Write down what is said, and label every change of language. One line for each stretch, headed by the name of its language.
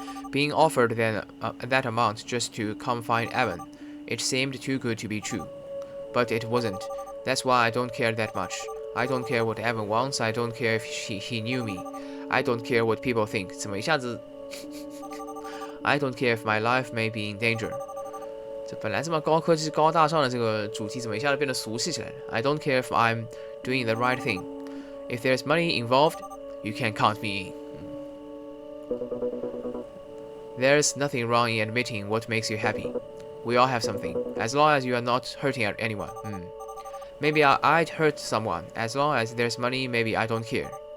English: Being offered that amount just to come find Evan, it seemed too good to be true. But it wasn't. That's why I don't care that much. I don't care what Evan wants. I don't care if he knew me. I don't care what people think.
Chinese: 怎么一下子
English: I don't care if my life may be in danger.
Chinese: 这本来这么高科技、高大上的这个主题，怎么一下子变得俗气起来了 ？
English: I don't care if I'm doing the right thing. If there's money involved, you can count me in. There's nothing wrong in admitting what makes you happy. We all have something, as long as you are not hurting anyone. Maybe I'd hurt someone. As long as there's money, maybe I don't care.